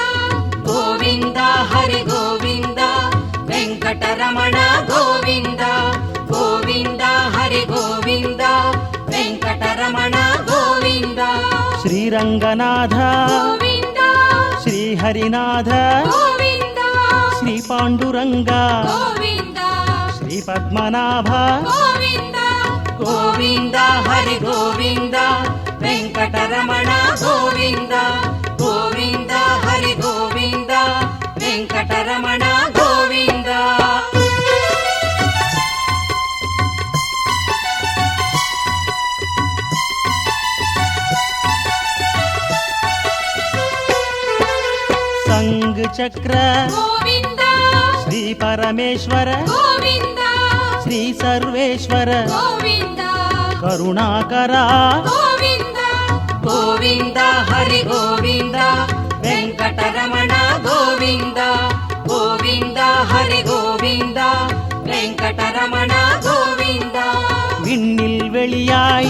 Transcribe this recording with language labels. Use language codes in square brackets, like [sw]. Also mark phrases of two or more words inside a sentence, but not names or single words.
[ta] கோவிந்தா ஹரி கோவிந்தா வெங்கடரமண கோவிந்தா கோவிந்தா ஹரி கோவிந்தா வெங்கடரமண கோவிந்தா. ಶ್ರೀರಂಗನಾಥ கோவிந்தா ಶ್ರೀಹರಿನಾಥ கோவிந்தா ಶ್ರೀ ಪಾಂಡುರಂಗ கோவிந்தா ಶ್ರೀ ಪದ್ಮನಾಭ கோவிந்தா கோவிந்தா ஹரி கோவிந்தா வெங்கடரமண கோவிந்தா கோவிந்தா ஹரி கோவிந்தா வெங்கடரமண கோவிந்தா. [kn] ಸಂಘ ಚಕ್ರ [ta] கோவிந்தா ಶ್ರೀ ಪರಮೇಶ್ವರ கோவிந்தா ಶ್ರೀ ಸರ್ವೇಶ್ವರ கோவிந்தா ಕರುಣಾಕರ கோவிந்தா கோவிந்தா ஹரி கோவிந்தா வெங்கடரமண கோவிந்தா கோவிந்தா ஹரி கோவிந்தா வெங்கடரமண கோவிந்தா. விண்ணில் வெளியாய்